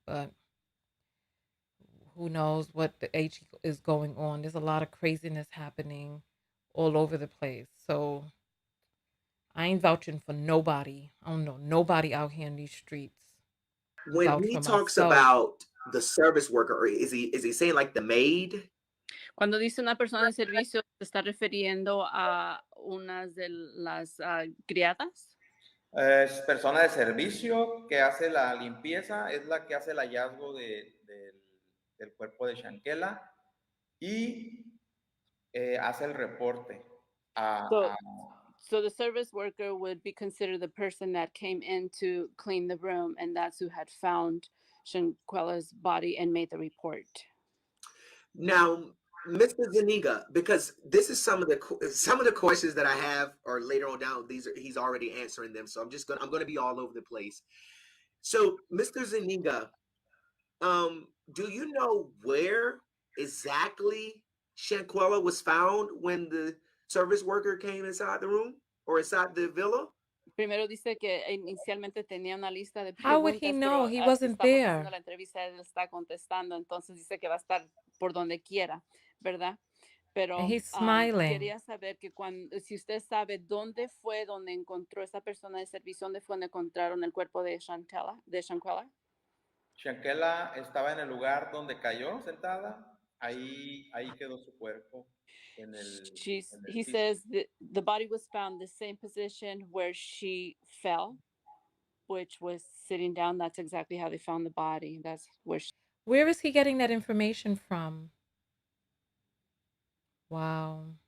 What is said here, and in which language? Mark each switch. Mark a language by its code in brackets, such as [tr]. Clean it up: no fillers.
[en] But who knows what the H is going on? There's a lot of craziness happening all over the place. So I ain't vouching for nobody. I don't know nobody out here in these streets. When he talks about the service worker, or is he saying like the maid? [es] Cuando dice una persona de servicio, ¿se está refiriendo a unas de las criadas? Es persona de servicio que hace la limpieza, es la que hace el hallazgo del cuerpo de Shanquella y hace el reporte. [en] So the service worker would be considered the person that came in to clean the room, and that's who had found Shanquella's body and made the report. Now, Mr. Zuniga, because this is some of the questions that I have, or later on down, he's already answering them. So I'm gonna be all over the place. So, Mr. Zuniga, do you know where exactly Shanquella was found when the service worker came inside the room or inside the villa? [es] Primero dice que inicialmente tenía una lista de preguntas. [en] How would he know? He wasn't there. [es] La entrevista, él está contestando, entonces dice que va a estar por donde quiera, ¿verdad? Pero [en] and he's smiling. [es] Quería saber que si usted sabe dónde fue donde encontró esa persona de servicio, dónde fue donde encontraron el cuerpo de Shanquella. Shanquella estaba en el lugar donde cayó sentada, ahí quedó su cuerpo. [en] He says the body was found the same position where she fell, which was sitting down. That's exactly how they found the body. That's where Where is he getting that information from? Wow.